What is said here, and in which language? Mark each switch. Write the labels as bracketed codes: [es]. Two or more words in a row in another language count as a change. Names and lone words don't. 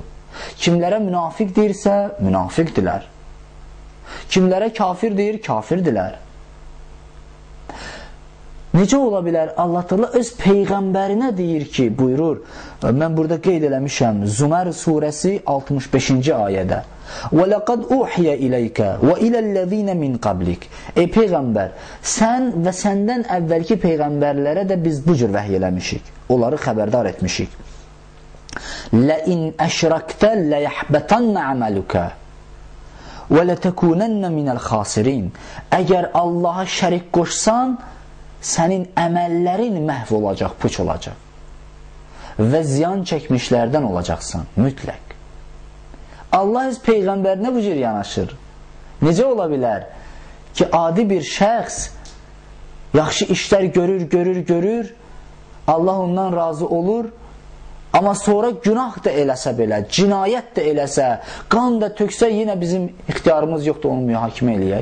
[az] Kimlərə münafiq deyirsə, münafiqdirlər. Kimlərə kafir deyir, kafirdirlər. Necə ola bilər? Allah Teala öz Peyğəmbərinə deyir ki, buyurur, mən burada qeyd eləmişəm, Zümər surəsi 65-ci ayədə. [ar] وَلَقَدْ أُوحِيَ إِلَيْكَ وَإِلَى الَّذِينَ مِنْ قَبْلِكَ. [az] Ey Peyğəmbər, sən və səndən əvvəlki Peyğəmbərlərə də biz bu cür vəhiy eləmişik. Onları xəbərdar etmişik. [ar] لَإِنْ أَشْرَكْتَ لَيَحْبَتَنَّ عَمَلُكَ وَلَتَكُونَنَّ مِنَ الْخَاسِرِينَ. [az] Əgər Allaha şərik qoşsan, sənin əməllərin məhv olacaq, puç olacaq. Və ziyan çəkmişlərdən olacaqsan, mütləq. Allah öz Peyğəmbərinə bu cür yanaşır. Necə ola bilər ki, adi bir şəxs yaxşı işlər görür, Allah ondan razı olur, amma sonra günah da eləsə belə, cinayət də eləsə, qan da töksə, yenə bizim ixtiyarımız yoxdur onu mühakimə eləyək.